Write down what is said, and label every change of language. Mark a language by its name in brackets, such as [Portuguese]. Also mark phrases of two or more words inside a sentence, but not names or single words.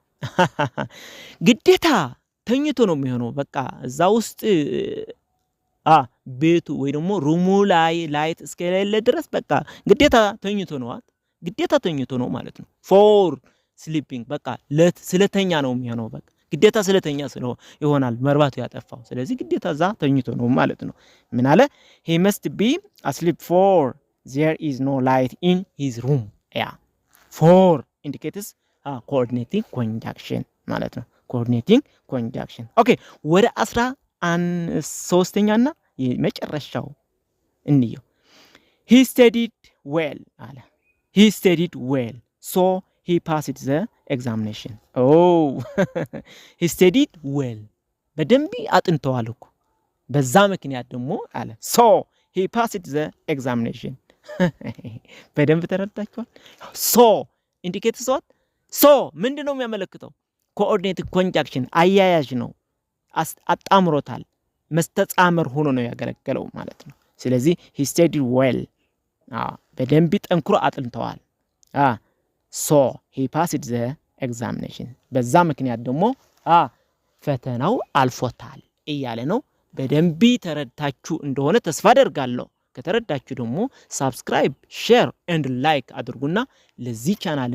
[Amharic] ግዴታ ተኝቶ ነው የሚሆነው በቃ እዛ ውስጥ ቤቱ ወይ ደግሞ ሩሙ ላይ ላይት እስከሌለ ድረስ በቃ ግዴታ ተኝቶ ነው ማለት ነው። [English] for sleeping [Amharic] በቃ ስለተኛ ነው የሚሆነው። በቃ ግዴታ ስለተኛ ይሆናል መብራቱ ያጠፋው። ስለዚህ ግዴታ እዛ ተኝቶ ነው ማለት ነው። ምን አለ? [English] he must be asleep for there is no light in his room. for indicates coordinating conjunction [Amharic] ማለት ነው። [English] coordinating conjunction ኦኬ። [Amharic] ወደ 13ኛና የመጨረሻው እንየው። [English] he studied well አለ። he studied well so he passed the examination. he studied well [Amharic] በደንብ አጥንተዋል እኮ በዛ ምክንያት ደግሞ አለ [English] so he passed the examination. [Amharic] በደንብ ተረዳችኋል? [English] so indicates what? [Amharic] so ምንድነው የሚያመለክተው? [English] coordinating conjunction [Amharic] አያያዥ ነው። አጣምሮታል መስተጻምር ሆኖ ነው ያገለገለው ማለት ነው። ስለዚህ [English] he studied well [Amharic] በደንብ ጠንክሮ አጥንተዋል። [English] so he passed the examination [Amharic] በዛ ምክንያት ደግሞ ፈተናው አልፎታል እያለ ነው። በደንብ ተረዳችሁ እንደሆነ ተስፋ አደርጋለሁ። ከተረዳችሁ ደግሞ [English] subscribe, share and like [Amharic] አድርጉና ለዚህ ቻናል